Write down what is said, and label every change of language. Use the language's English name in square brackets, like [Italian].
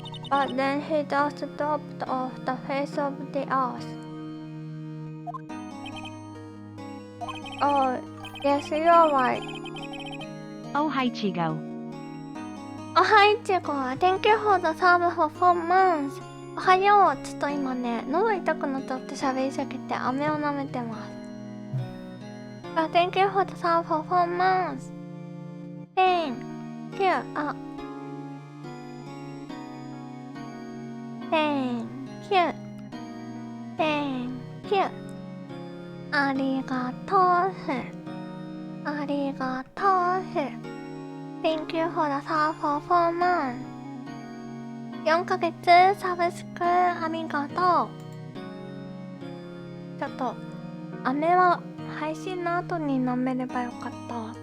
[English] But then he just dropped off the face of the earth. Oh, yes, you're right. Oh, hi, Ichigo. Oh, hi, Ichigo. Thank you for the serve for 4 months. [Japanese] おはよう。ちょっと今ね、喉痛くなっちゃって喋りすぎて飴を舐めてます。 [English] But thank you for the serve for 4 months. Thank you. Thank you. Thank you. [Japanese] ありがとう。ありがとう。 [English] Thank you for the serve for 4 months. [Japanese] 4ヶ月サブスクありがとう。ちょっと、飴は配信の後に飲めればよかった。